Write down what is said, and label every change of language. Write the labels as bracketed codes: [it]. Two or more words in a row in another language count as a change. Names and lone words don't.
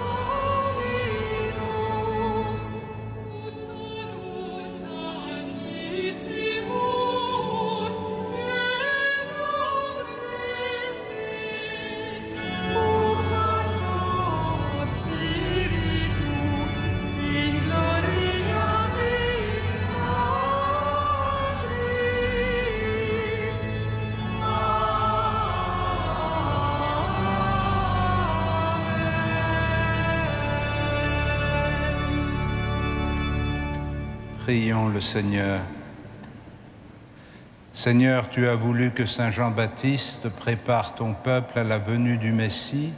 [la] Dominus, tu solus sanctissimus, Iesu Christi, cum Sancto Spiritu, in gloria Dei Patris. [fr] Prions le Seigneur. Seigneur, tu as voulu que Saint Jean-Baptiste prépare ton peuple à la venue du Messie.